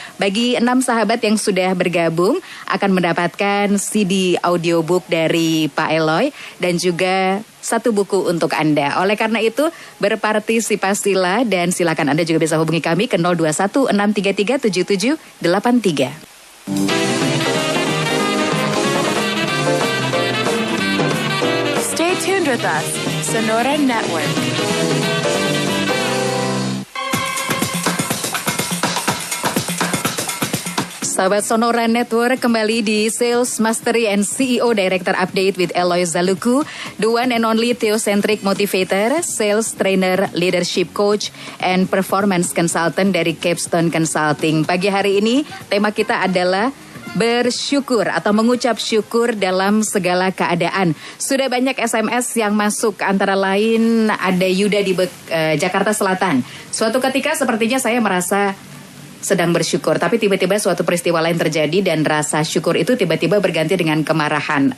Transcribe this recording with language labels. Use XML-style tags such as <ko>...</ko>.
<id>Bagi 6 sahabat yang sudah bergabung, akan mendapatkan CD audiobook dari Pak Eloy dan juga 1 buku untuk Anda. Oleh karena itu, berpartisipasilah dan silakan Anda juga bisa hubungi kami ke 021 633 7783.</id> <en>Stay tuned with us, Sonora Network.</en> <id>Sahabat Sonora Network, kembali di Sales Mastery and CEO Director Update with Eloy Zaluku,</id> <en>the one and only theocentric motivator, sales trainer, leadership coach, and performance consultant</en> <id>dari Capstone Consulting. Pagi hari ini tema kita adalah bersyukur atau mengucap syukur dalam segala keadaan. Sudah banyak SMS yang masuk, antara lain ada Yuda di Jakarta Selatan. Suatu ketika sepertinya saya merasa sedang bersyukur, tapi tiba-tiba suatu peristiwa lain terjadi dan rasa syukur itu tiba-tiba berganti dengan kemarahan.</id>